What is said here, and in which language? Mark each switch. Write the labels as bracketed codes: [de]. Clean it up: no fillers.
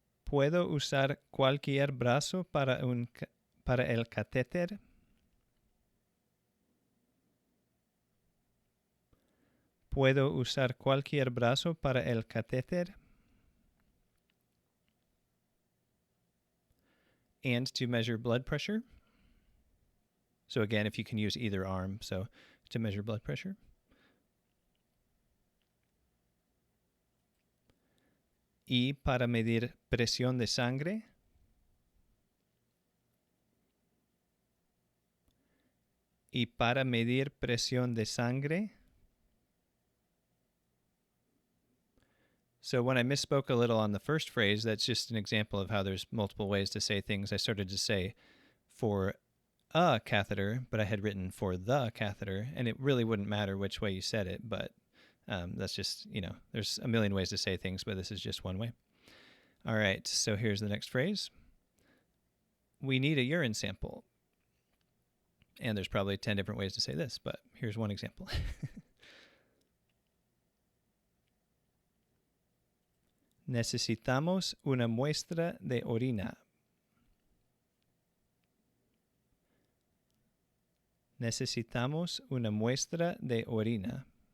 [es] ¿Puedo usar cualquier brazo para el catéter? ¿Puedo usar cualquier brazo para el catéter? [en] And to measure blood pressure. So again, if you can use either arm, so to measure blood pressure. [es] Y para medir presión de sangre. Y para medir presión de sangre. [en] So when I misspoke a little on the first phrase, that's just an example of how there's multiple ways to say things. I started to say for a catheter, but I had written for the catheter, and it really wouldn't matter which way you said it, but that's just, there's a million ways to say things, but this is just one way. All right, so here's the next phrase. We need a urine sample. And there's probably 10 different ways to say this, but here's one example. [es] Necesitamos una muestra de orina. Necesitamos una muestra de orina.